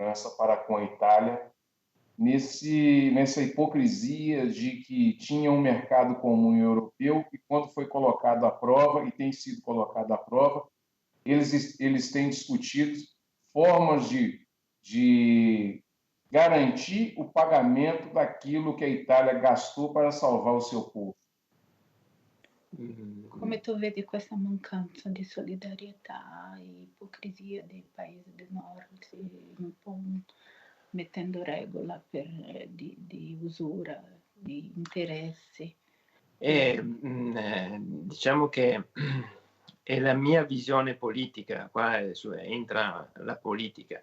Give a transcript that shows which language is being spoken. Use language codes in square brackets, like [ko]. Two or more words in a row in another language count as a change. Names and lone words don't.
[pt] França para com a Itália, nessa hipocrisia de que tinha um mercado comum europeu e quando foi colocado à prova, e tem sido colocado à prova, eles têm discutido formas de garantir o pagamento daquilo que a Itália gastou para salvar o seu povo. [it] Come tu vedi questa mancanza di solidarietà e ipocrisia dei paesi del nord, un po' mettendo regola di usura, di interessi? Diciamo che è la mia visione politica, qua entra la politica.